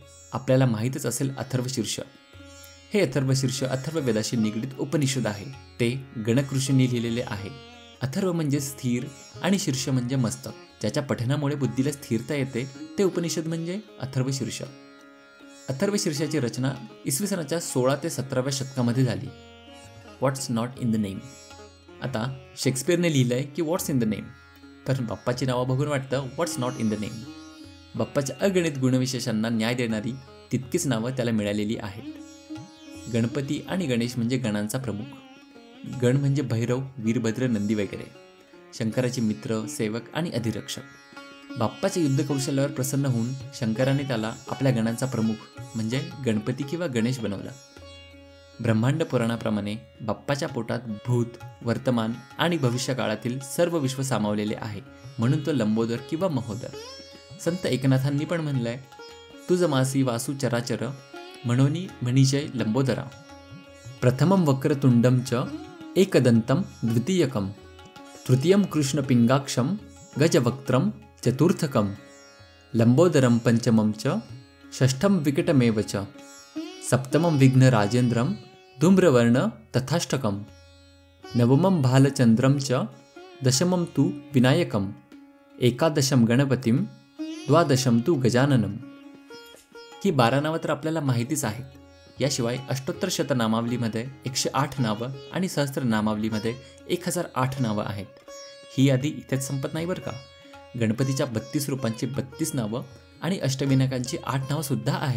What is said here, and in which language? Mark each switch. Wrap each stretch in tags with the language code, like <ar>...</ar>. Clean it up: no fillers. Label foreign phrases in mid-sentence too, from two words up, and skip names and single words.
<mr>आपल्याला माहीतच असेल अथर्वशीर्ष. हे अथर्वशीर्ष अथर्ववेदाशी निगडीत उपनिषद आहे. ते गणक ऋषींनी लिहिलेले आहे. अथर्व म्हणजे स्थिर आणि शीर्ष म्हणजे मस्तक. ज्याच्या पठणामुळे बुद्धीला स्थिरता येते ते उपनिषद म्हणजे अथर्वशीर्ष. अथर्वशीर्षाची रचना इसवी सनाच्या 16 ते 17व्या शतकामध्ये झाली.</mr> <en>What's not in the name.</en> <mr>आता शेक्सपियरने लिहिलंय की</mr> <en>What's in the name,</en> <mr>तर बाप्पाची नावं बघून वाटतं</mr> <en>What's not in the name.</en> <mr>बाप्पाच्या अगणित गुणविशेषांना न्याय देणारी तितकीच नावं त्याला मिळालेली आहेत. गणपती आणि गणेश म्हणजे गणांचा प्रमुख. गण म्हणजे भैरव, वीरभद्र, नंदी वगैरे. शंकराचे मित्र, सेवक आणि अधिरक्षक. बाप्पाच्या युद्धकौशल्यावर प्रसन्न होऊन शंकराने त्याला आपल्या गणांचा प्रमुख म्हणजे गणपती किंवा गणेश बनवला. ब्रह्मांड पुराणाप्रमाणे बाप्पाच्या पोटात भूत, वर्तमान आणि भविष्य काळातील सर्व विश्व सामावलेले आहे, म्हणून तो लंबोदर किंवा महोदर. संत एकनाथांनी पण म्हणलंय, तुझ मासी वासू चराचर म्हणोनी म्हणीजय लंबोदरा.</mr> <sa>प्रथमं वक्रतुंडं च एकदन्तं द्वितीयकं तृतीयं कृष्णपिंगाक्षं गजवक्त्रं चतुर्थकं लंबोदरं पंचमं च षष्ठं विकटमेव च सप्तमं विघ्नराजेन्द्रं धूम्रवर्ण तथाष्टकं नवमं भालचंद्रं च दशमं तु विनायकं एकादशं गणपतिं द्वादशं तु गजाननं.</sa> <mr>ही 12 नावं तर आपल्याला माहितीच आहेत. याशिवाय अष्टोत्तर शतनामावलीमध्ये 108 नावं आणि सहस्त्र नामावलीमध्ये 1008 नावं आहेत. ही यादी इथेच संपत नाही बरं का. गणपतीच्या 32 रूपांची 32 नावं आणि अष्टविनायकांची 8 नावं सुद्धा आहेत.</mr>